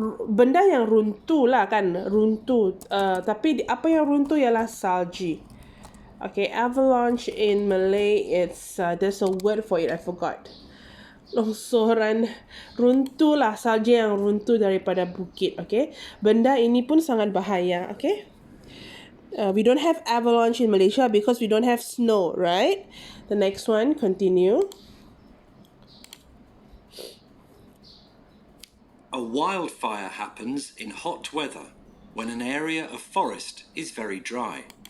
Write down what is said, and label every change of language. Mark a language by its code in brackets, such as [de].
[ms] benda yang runtuh lah kan, runtuh. Tapi apa yang runtuh ialah salji. [en] Okay, avalanche in Malay, it's there's a word for it, I forgot. [ms] Longsoran, runtuh lah, salji yang runtuh daripada bukit. Okay, benda ini pun sangat bahaya. [en] Okay, we don't have avalanche in Malaysia because we don't have snow, right? The next one, continue. A wildfire happens in hot weather when an area of forest is very dry.